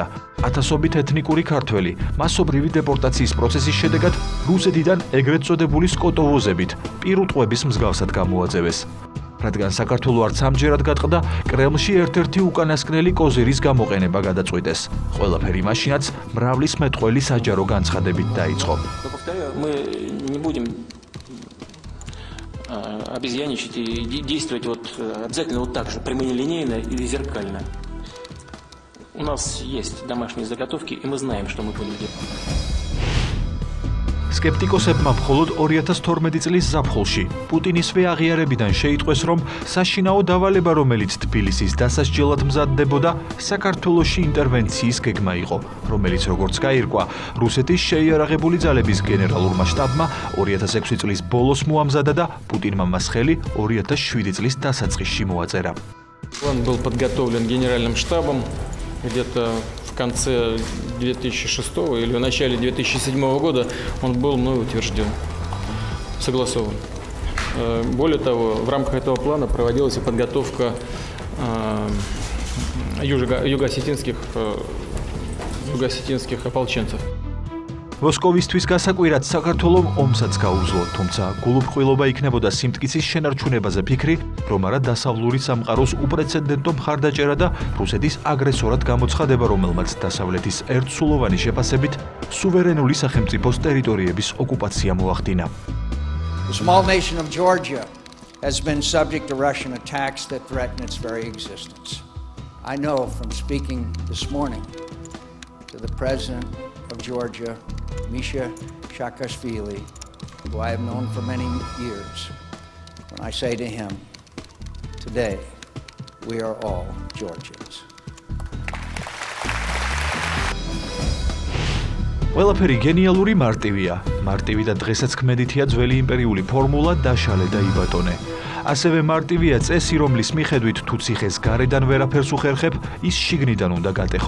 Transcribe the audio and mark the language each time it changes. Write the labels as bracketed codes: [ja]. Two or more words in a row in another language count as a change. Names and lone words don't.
[ka] ათასობით ეთნიკური ქართველი მასობრივი დეპორტაციის პროცესის შედეგად რუსეთიდან ეგრეთ წოდებული სკოტოვოზებით პირუტყვების მსგავსად გამოაძევეს. რადგან საქართველო არც ამჯერად გატყდა, კრემლში ერთ-ერთი უკანასკნელი კოზირის გამოყენება გადაწყვიტეს. ყველაფერი მაშინაც მრავლის მეტყველი საჯარო განცხადებით დაიწყო. [ru] Обезьяничать и действовать обязательно так же, прямолинейно или зеркально. У нас есть домашние заготовки, и мы знаем, что мы будем делать. [ka] Скептикოსებმა მხოლოდ 2012 წლის ზაფხულში პუტინისვე აღიარებიდან შეიტყვეს, რომ საშინაო დავალება, რომელიც თბილისის დასასჯელად მზადდებოდა, საქართველოში ინტერვენციის გეგმა იყო, რომელიც როგორც გაირკვა, რუსეთის შეიარაღებული ძალების გენერალურმა штаბმა 2006 წლის ბოლოს მოამზადა და პუტინმა მას ხელი 2007 წლის დასაწყისში მოაწერა. [ru] План был подготовлен генеральным штабом где-то в конце 2006 или в начале 2007 года он был мной утвержден, согласован. Более того, в рамках этого плана проводилась и подготовка юго-осетинских ополченцев. [ka] მოსკოვისთვის გასაკვირად საქართველომ ომსაც გაუძლო, თუმცა გულუბრყვილობა იქნებოდა სიმტკიცის შენარჩუნებაზე ფიქრი, რომ არა დასავლური სამყაროს უპრეცედენტო მხარდაჭერა და რუსეთის აგრესორად გამოცხადება, რომელმაც დასავლეთის ერთსულოვანი შეფასებით სუვერენული სახელმწიფოს ტერიტორიების ოკუპაცია მოახდინა. [en] The small nation of Georgia has been subject to Russian attacks that threaten its very existence. I know from speaking this morning to the president of Georgia, Misha Saakashvili, who I have known for many years, when I say to him, today we are all Georgians. [ka] ყველაფერი გენიალური მარტივია. მარტივი და დღესაც ქმედითია ძველი იმპერიული ფორმულა დაშალე და იბატონე. ასევე მარტივია წესი, რომლის მიხედვით თუ ციხეს გარედან ვერაფერს უხერხებ, ის შიგნიდან უნდა გატეხო.